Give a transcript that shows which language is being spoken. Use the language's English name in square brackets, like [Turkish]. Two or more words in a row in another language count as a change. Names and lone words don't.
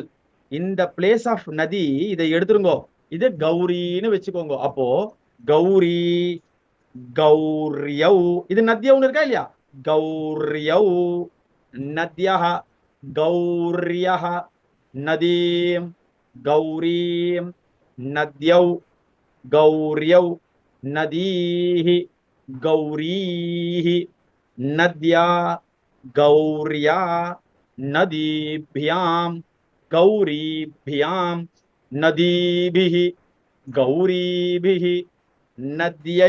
[Tamil] இந்த [English] place of [Tamil] நதி இதை எடுத்துருங்கோ, இது கௌரின்னு வச்சுக்கோங்க. அப்போ [Sanskrit] गौरी गौर्यौ, [Tamil] இது நத்யவுன்னு இருக்கா இல்லையா? [Sanskrit] गौर्यौ नद्यः गौर्यः नदीम् गौरीम् नद्यौ गौर्यौ नदीः गौरीः नद्या गौर्या नदीभ्यां गौरीभ्यां नदीभिः गौरीभिः नद्यै